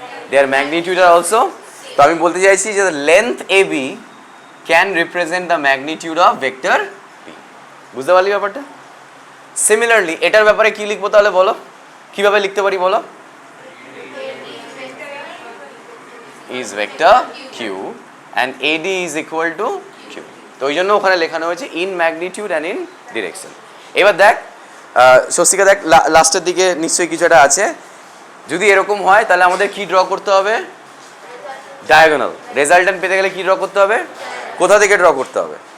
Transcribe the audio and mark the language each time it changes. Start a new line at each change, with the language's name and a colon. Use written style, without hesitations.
Bangla: There magnitude are also. তো আমি বলতে চাইছি যে
English: The length AB can represent the magnitude of vector P।
Bangla: বুঝতে পারলি ব্যাপারটা? সিমিলারলি এটার ব্যাপারে কি লিখবো তাহলে বলো, কিভাবে লিখতে পারি বলো?
English: is vector Q and AD is equal to Q.
Bangla: তো ওই জন্য ওখানে লেখানো হয়েছে
English: in magnitude and in direction.
Bangla: এবার দেখ স্বস্তিকা, দেখ লাস্টের দিকে নিশ্চয়ই কিছু একটা আছে। যদি এরকম হয় তাহলে আমাদের কি ড্র করতে হবে? ডায়াগোনাল। রেজাল্ট্যান্ট পেতে গেলে কি ড্র করতে হবে? কোথা থেকে ড্র করতে হবে?